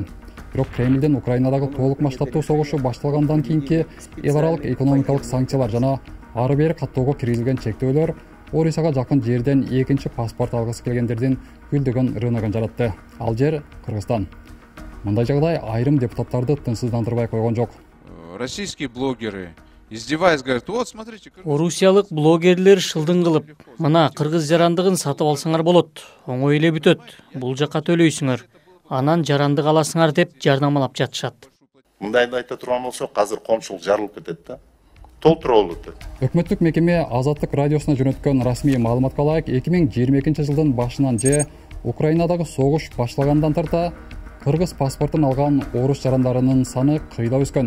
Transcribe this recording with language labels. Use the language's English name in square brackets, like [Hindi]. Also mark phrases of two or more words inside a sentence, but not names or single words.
[Kyrgyz] Бирок Кремлдин Украинадагы толук масштабтуу согушу башталгандан кийинки эл аралык экономикалык санкциялар жана ары бери каттоого киргизилген чектөөлөр Орусияга жакын жерден экинчи паспорт алгысы келгендердин гүлдөгөн рыногун жаратты. Ал жер Кыргызстан. Мындай жагдай айрым депутаттарды тынчсыздандырбай койгон жок. [Russian] Российские блогеры, издеваясь, говорят, вот смотрите. [Kyrgyz] Орусиялык блогерлер шылдың кылып, мына кыргыз жарандыгын сатып алсаңар болот, оңой эле бүтөт, бул жакка төлөйсүңөр, анан жарандык аласыңар деп жардамалап жатышат. Мындайды айта турган болсок, азыр коомчулук жарылып кетет да. Толтура болот. Өкмөттүк мекеме Азаттык радиосуна жөнөткөн расмий маалыматка ылайык 2022 жылдын башынан же Украинадагы согуш башталгандан тарта кыргыз паспортун алган орус жарандарынын саны кыйла өскөн.